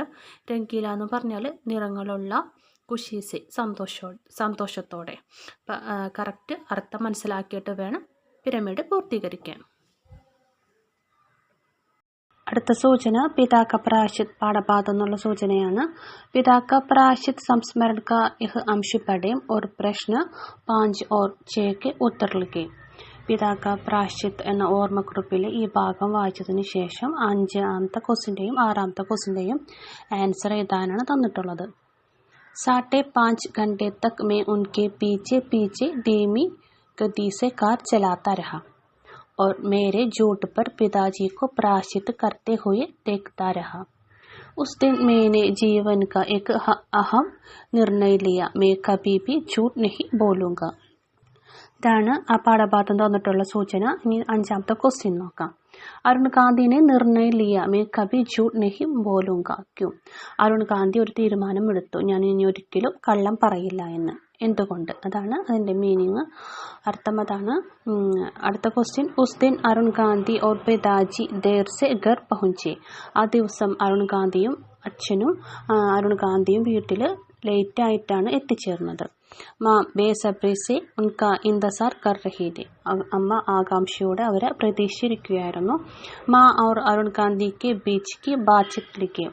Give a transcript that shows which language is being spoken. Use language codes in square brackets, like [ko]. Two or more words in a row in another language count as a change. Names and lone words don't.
[ml] രംഗീല എന്ന് പറഞ്ഞാൽ നിറങ്ങളുള്ള, [hi] खुशी से [ml] സന്തോഷത്തോടെ. കറക്റ്റ് അർത്ഥം മനസ്സിലാക്കിയിട്ട് വേണം പിരമിഡ് പൂർത്തീകരിക്കാൻ. അടുത്ത സൂചന പിതാ കാ പ്രായശ്ചിത് പാഠഭാഗത്ത് നിന്നുള്ള സൂചനയാണ്. [hi] പിതാ കാ പ്രായശ്ചിത് സംസ്മरण का यह अंश पढ़ें और प्रश्न 5 और 6 के उत्तर लिखें. [ml] പിതാ കാ പ്രായശ്ചിത് എന്ന ഓർമ്മക്കുറിപ്പിലെ ഈ ഭാഗം വായിച്ചതിന് ശേഷം 5ാമത്തെ ക്വസ്റ്റിൻ്റെയും 6ാമത്തെ ക്വസ്റ്റിൻ്റെയും ആൻസർ എഴുതാനാണ് തന്നിട്ടുള്ളത്. [hi] 5.5 घंटे तक मैं उनके पीछे पीछे धीमी गति से कार चलाता रहा और मेरे झूठ पर पिताजी को प्रायश्चित करते हुए देखता रहा. उस दिन मैंने जीवन का एक अहम निर्णय लिया, मैं कभी भी झूठ नहीं बोलूँगा. [ml] ഇതാണ് ആ പാഠഭാഗത്ത് തന്നിട്ടുള്ള സൂചന. ഇനി 5ാമത്തെ ക്വസ്റ്റ്യൻ നോക്കാം. [hi] अरुण गांधी ने निर्णय लिया मैं कभी झूठ नहीं बोलूँगा क्यों. [ml] അരുൺ ഗാന്ധി ഒരു തീരുമാനമെടുത്തു, ഞാൻ ഇനി ഒരിക്കലും കള്ളം പറയില്ല എന്ന്. എന്തുകൊണ്ട്? അതാണ് അതിൻ്റെ മീനിങ്. അർത്ഥം അതാണ്. അടുത്ത ക്വസ്റ്റ്യൻ. [hi] उस दिन अरुण गांधी और पिताजी देर से घर पहुँचे. [ml] ആ ദിവസം അരുൺ ഗാന്ധിയും വീട്ടിൽ ലേറ്റായിട്ടാണ് എത്തിച്ചേർന്നത്. [hi] माँ बेसब्री से उनका इंतज़ार कर रही थी. [ml] അമ്മ ആകാംക്ഷയോടെ അവരെ പ്രതീക്ഷിച്ചിരിക്കുകയായിരുന്നു. [hi] माँ और अरुण गांधी के बीच की बातचीत लिखिए.